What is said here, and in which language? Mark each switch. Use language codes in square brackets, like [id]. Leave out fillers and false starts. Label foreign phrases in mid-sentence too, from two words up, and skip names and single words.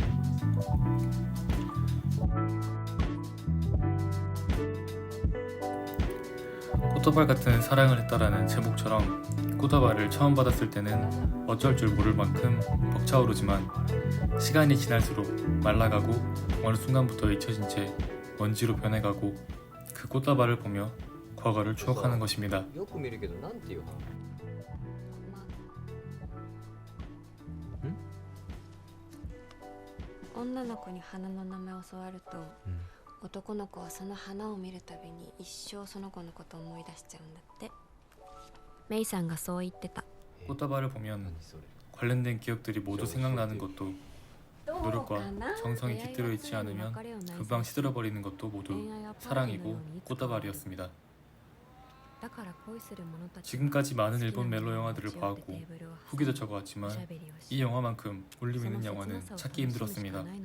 [ko] 꽃다발 같은 사랑을 했다라는 제목처럼 꽃다발을 처음 받았을 때는 어쩔 줄 모를 만큼 벅차오르지만 시간이 지날수록 말라가고 어느 순간부터 잊혀진 채 먼지로 변해가고 그 꽃다발을 보며 과거를 추억하는 것입니다. [ja] よく見るけどなんていう花？女の子に花の名前を教わると、男の子はその花を見るたびに一生その子のことを思い出しちゃうんだって。メイさんがそう言ってた。 [ko] 꽃다발을 보면 관련된 기억들이 모두 생각나는 것도 노력과 정성이 깃들어 있지 않으면 금방 시들어버리는 것도 모두 사랑이고 꽃다발이었습니다. 지금까지 많은 일본 멜로 영화들을 봐왔고 후기도 적어왔지만 이 영화만큼 울림 있는 영화는 찾기 힘들었습니다.